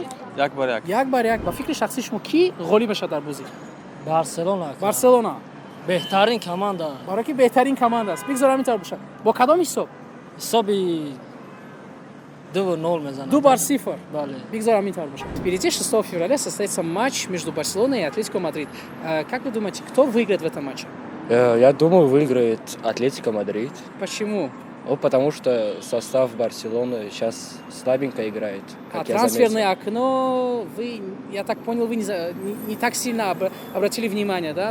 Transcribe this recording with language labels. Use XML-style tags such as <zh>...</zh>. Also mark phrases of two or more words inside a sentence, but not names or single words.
<tg>1-1. 1-1. ба фикри шахсӣ шумо ки ғолиб мешавад дар бозӣ? Барселона беҳтарин команда. барои ки беҳтарин команда аст. бигзор ҳамин тавр бошад. бо кадом ҳисоб? ҳисоби 2-0 мезанад. 2-0. Бале. бигзор ҳамин тавр бошад.</tg> <ru>Впереди 6 февраля состоится матч между Барселоной и Атлетико Мадрид. Как вы думаете, кто выиграет в этом матче? Я думаю, выиграет Атлетико Мадрид. Почему? Потому что состав Барселоны сейчас слабенько играет. Трансферное окно, вы, я так понял, вы не так сильно обратили внимание, да?</ru>